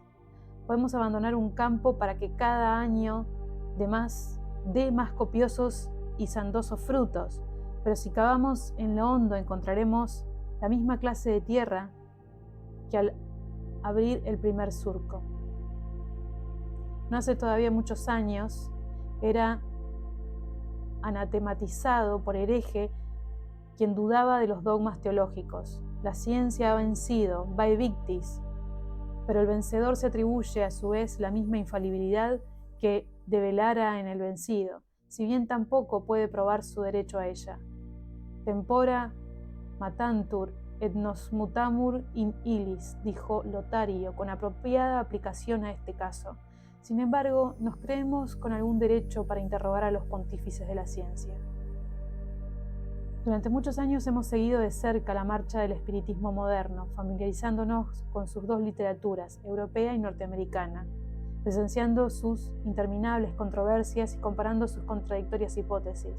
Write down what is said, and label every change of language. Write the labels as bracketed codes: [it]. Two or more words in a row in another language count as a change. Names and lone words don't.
[es] Podemos abandonar un campo para que cada año dé más copiosos y sandosos frutos, pero si cavamos en lo hondo encontraremos la misma clase de tierra que al abrir el primer surco. No hace todavía muchos años era anatematizado por hereje quien dudaba de los dogmas teológicos. La ciencia ha vencido, [la] vae victis, [es] pero el vencedor se atribuye a su vez la misma infalibilidad que develara en el vencido, si bien tampoco puede probar su derecho a ella. [la] Tempora matantur et nos mutamur in illis, [es] dijo Lotario con apropiada aplicación a este caso. Sin embargo, nos creemos con algún derecho para interrogar a los pontífices de la ciencia. Durante muchos años hemos seguido de cerca la marcha del espiritismo moderno, familiarizándonos con sus 2 literaturas, europea y norteamericana, presenciando sus interminables controversias y comparando sus contradictorias hipótesis.